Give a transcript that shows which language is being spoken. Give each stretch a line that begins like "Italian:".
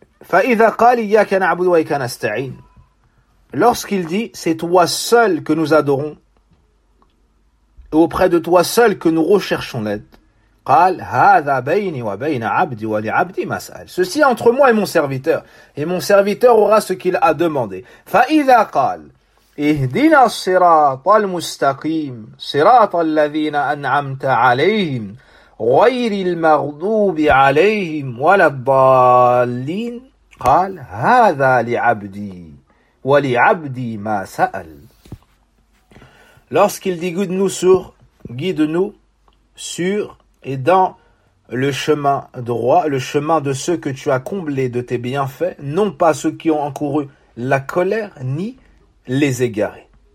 Arabic: Fa'idha qal iyyaka na'budu wa iyyaka nasta'in.
French: Lorsqu'il dit, c'est toi seul que nous adorons, et auprès de toi seul que nous recherchons l'aide.
Arabic: قال هذا بيني وبين عبدي ولعبدي ما سأل.
French: Ceci entre moi et mon serviteur, et mon serviteur aura ce qu'il a demandé.
Arabic: فإذا قال اهدنا الصراط المستقيم صراط الذين أنعمت عليهم غير المغضوب عليهم ولا الضالين. قال هذا لعبدي ولعبدي ما سأل.
French: Lorsqu'il dit guide-nous sur et dans le chemin droit, le chemin de ceux que tu as comblés de tes bienfaits, non pas ceux qui ont encouru la colère, ni les égarés.